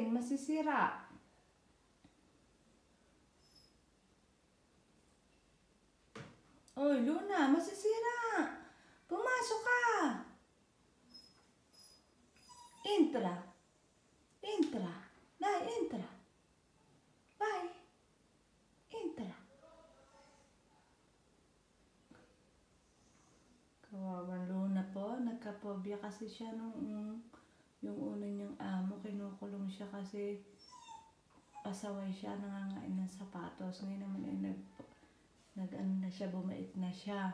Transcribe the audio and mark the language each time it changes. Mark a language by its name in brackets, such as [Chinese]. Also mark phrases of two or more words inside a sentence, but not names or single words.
[Filipino] Masisira. Oy, Luna, masisira. Pumasok Pasok ka! [Italian] Entra. Entra. Dai, entra. Vai. Entra. [Filipino] Kawawang Luna po. Nagkapobya kasi siya nung yung una niyang amo. Kinukulong siya kasi pasaway siya, nangangain ng sapatos. Ngayon naman ay nag-ano na siya, bumait na siya.